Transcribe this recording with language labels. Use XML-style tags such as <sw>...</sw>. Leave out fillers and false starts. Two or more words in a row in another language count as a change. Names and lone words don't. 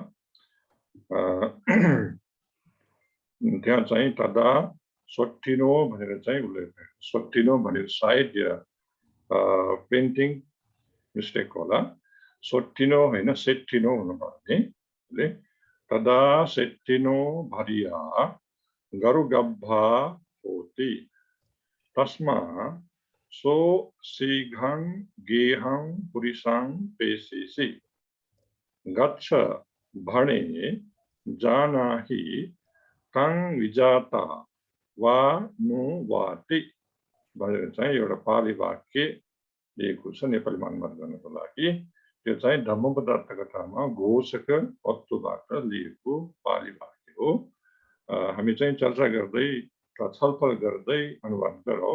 <ne>त्यहाँ चाहिँ</ne> <pi>तदा सोट्टिनो</pi> <ne>भनेर चाहिँ उल्लेख भएको छ। सोट्टिनो भनेर सायद</ne> <en>printing mistake</en> <ne>होला। सोट्टिनो होइन सेट्टिनो हुनुपर्ने।</ne> <pi>तदा सेट्टिनो भरिया गरुगब्भा होति तस्मा सो शीघ्रं गेहं पुरिसं पेशिसि गच्छ भणे जानाहि तं विजाता वा नु वाति</pi> <ne>भनेर चाहिँ एउटा पाली वाक्य दिएको छ नेपालीमा अनुवाद गर्नको लागि। त्यो चाहिँ धम्मपदार्थ कथामा घोषक तत्त्वबाट लिएको पाली वाक्य हो। हामी चाहिँ चर्चा गर्दै छलफल गर्दै अनुवाद गरौँ।</ne>